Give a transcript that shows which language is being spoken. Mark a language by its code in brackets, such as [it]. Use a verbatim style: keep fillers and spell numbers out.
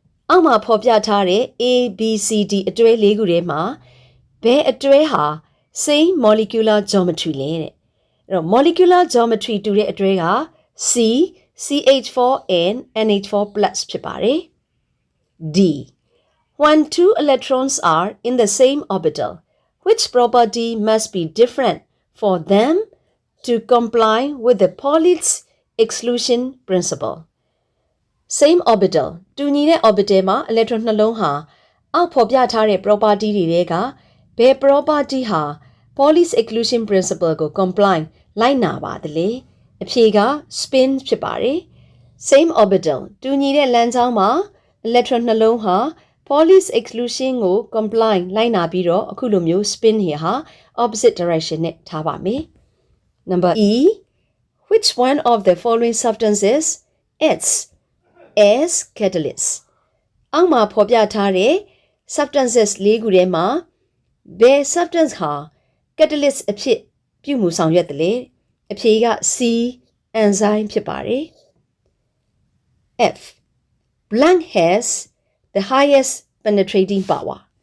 [my] အောက်မှာဖော်ပြထားတဲ့ A, B, C, D အတွဲလေးခုထဲမှာဘယ်အတွဲဟာ same molecular geometry လဲတဲ့။အဲ့တော့ molecular geometry တူတဲ့အတွဲက C, C H four and N H four plus ဖြစ်ပါတယ်။ D. [en] When two electrons are in the same orbital, which property must be different for them to comply with the Paulitz exclusion principle. [my] Same orbital တူညီတဲ့ orbital မှာ electron နှလုံးဟာအောက်ဖော်ပြထားတဲ့ property တွေထဲကဘယ် property ဟာ Paulitz exclusion principle ကို comply လိုက်နာပါသလဲအဖြေက spin ဖြစ်ပါတယ်။ Same orbital တူညီတဲ့လမ်းကြောင်းမှာ electron နှလုံးဟာ Paulitz exclusion ကို comply လိုက်နာပြီးတော့အခုလိုမျိုး spin တွေဟာ opposite direction နဲ့ထားပါမယ်။ Number E. [en] Which one of the following substances acts as catalyst? [my] အောက်မှာဖော်ပြထားတဲ့ substances လေးခုထဲမှာဘယ် substance ဟာ catalyst အဖြစ်ပြုမှုဆောင်ရွက်တယ်လဲအဖြေက C enzyme ဖြစ်ပါတယ်။ F. [en] Blank has the highest penetrating power.